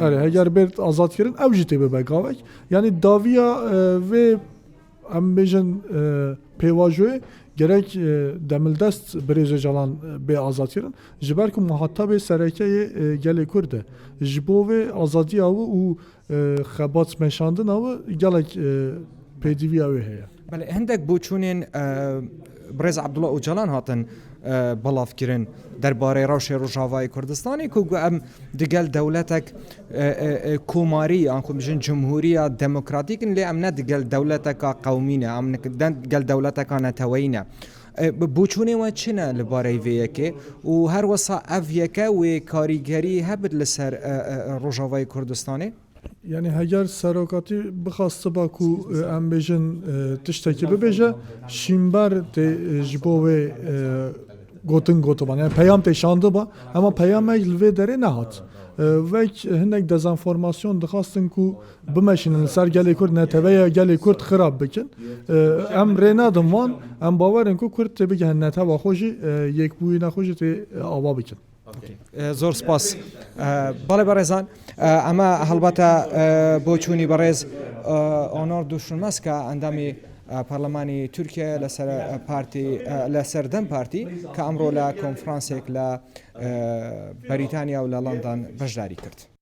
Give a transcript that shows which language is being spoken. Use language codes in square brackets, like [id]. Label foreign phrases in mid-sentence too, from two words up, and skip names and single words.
[ku] heger bêt azad kirin ew jî tê bibe gavek yani daviya vê em bêjin pêvajoyê gerek demildest Birêz Calan bê azad kirin ji ber ku muhatabê serekeyê gelê Kurd e ji bo vê azadiya wî û xebat meşandina wî gelek pêdîviya wê heye. بله هندک بوچونین برز عبدالله اوجلان هاتن بلاف کرن درباره روش روجاوای کردستانی که ام دگل دولتک کوماری آنکو میشن جمهوری دموکراتیک لی ام نه دگل دولتک قومینه ام دگل دولتک نتوینه بوچونه و چنه لباره ویکه و هر وسا اویکه و کاریگری هبد لسر روجاوای کردستانی Yani heger serokatî bixaste ba ku em bêjin tiştekî bibêje şînber tê ji bo wê gotin gotiban yani peyam tê şandiba ama peyamek li vê derê nehat vek hinek dezenformasyon dixastin ku bimeşinin li ser gelê Kurd neteveya gelê Kurd xirab bikin em rê nadin wan em bawerin ku Kurd tê bigihin neteva xwe jî yekbûyîna xwe jî tê ava bikin. [ckb] زۆر سپاس بەڵێ بەڕێزان ئەمە هەڵبەتە بۆچوونی بەڕێز ئۆنۆر دووشمەسکە ئەندامی پەرلەمانی تورکیا لەسەر پارتی لەسەر دەم پارتی کە ئەمڕۆ لە کۆنفرانسێک لە بەریتانیا و لە لەندەن بەشداری کرد.